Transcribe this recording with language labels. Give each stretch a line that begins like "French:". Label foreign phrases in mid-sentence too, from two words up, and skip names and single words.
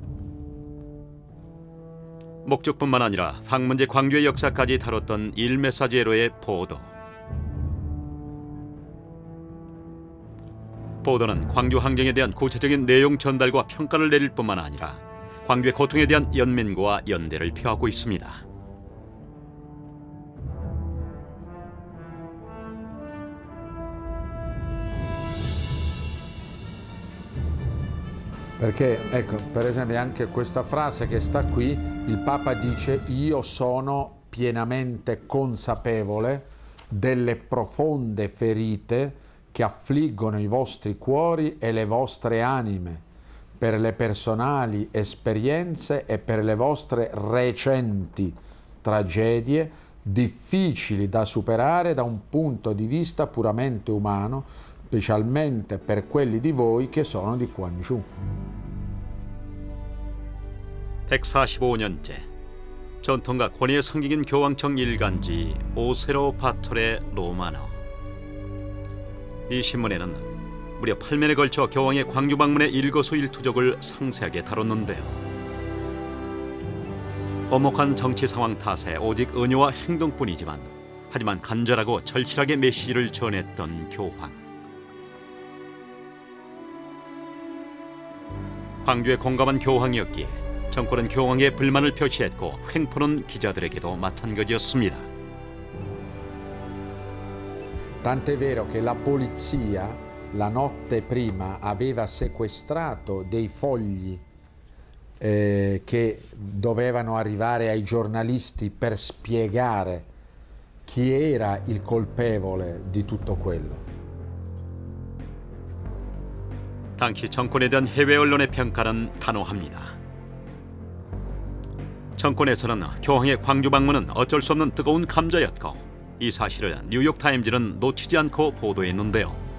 Korean: 목적뿐만 아니라 방문제 광주의 역사까지 다뤘던 일 메사제로의 보도. 보도는 광주 환경에 대한 구체적인 내용 전달과 평가를 내릴 뿐만 아니라 광주의 고통에 대한 연민과 연대를 표하고 있습니다.
Italian: Perché, ecco, per esempio anche questa frase che sta qui, il Papa dice io sono pienamente consapevole delle profonde ferite che affliggono i vostri cuori e le vostre anime, per le personali esperienze e per le vostre recenti tragedie difficili da superare da un punto di vista puramente umano, specialmente per quelli di voi che sono di Gwangju.
Korean: 145년째 전통과 권위의 상징인 교황청 일간지 오세로 바톨의 로마노. 이 신문에는 무려 8면에 걸쳐 교황의 광주 방문의 일거수일투족을 상세하게 다뤘는데요. 엄혹한 정치 상황 탓에 오직 은유와 행동뿐이지만 하지만 간절하고 절실하게 메시지를 전했던 교황. 광주에 공감한 교황이었기에 정권은 교황의 불만을 표시했고 횡포는 기자들에게도 마찬가지였습니다.
Italian: Tant'è vero che la polizia la notte prima aveva sequestrato dei fogli che dovevano arrivare ai giornalisti per spiegare chi era il colpevole di tutto quello.
Korean: 당시 정권에 대한 해외 언론의 평가는 단호합니다. 정권에서는 교황의 광주 방문은 어쩔 수 없는 뜨거운 감자였고 이 사실을 뉴욕타임즈는 놓치지 않고 보도했는데요.